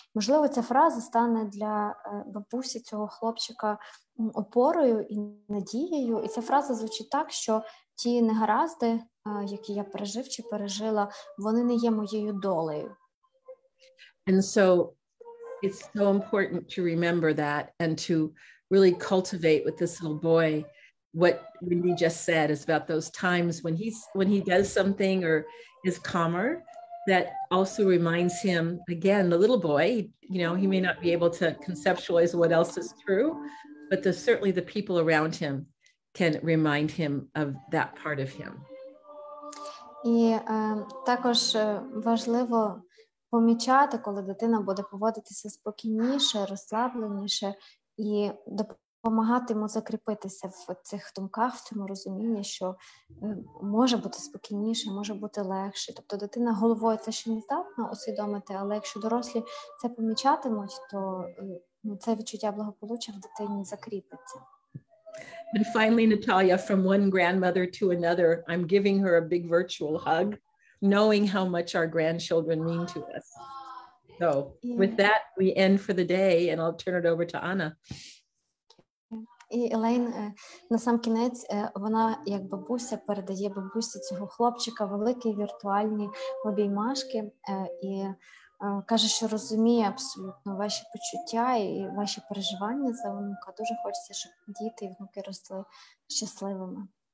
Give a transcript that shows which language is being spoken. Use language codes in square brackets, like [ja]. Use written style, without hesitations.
[uk] Можливо, ця фраза стане для бабусі цього хлопчика опорою і надією. І ця фраза звучить так, що ті негаразди, які я пережив чи пережила, вони не є моєю долею. [en] And so it's so important to remember that and to really cultivate with this little boy what Wendy just said is about those times when he does something or is calmer, that also reminds him, again, the little boy, he may not be able to conceptualize what else is true, but certainly the people around him can remind him of that part of him. [uk] І також важливо помічати, коли дитина буде поводитися спокійніше, розслабленіше, і допомагати йому закріпитися в цих думках, в цьому розумінні, що може бути спокійніше, може бути легше. Тобто дитина головою це ще не здатна усвідомити, але якщо дорослі це помічатимуть, то це відчуття благополуччя в дитині закріпиться. [en] And finally, Natalia, from one grandmother to another, I'm giving her a big virtual hug, knowing how much our grandchildren mean to us. So with that, we end for the day, and I'll turn it over to Anna. [uk] І Елейн, на сам кінець, вона як бабуся передає бабусі цього хлопчика великі віртуальні обіймашки і каже, що розуміє абсолютно ваші почуття і ваші переживання за онука. Дуже хочеться, щоб діти і внуки росли щасливими.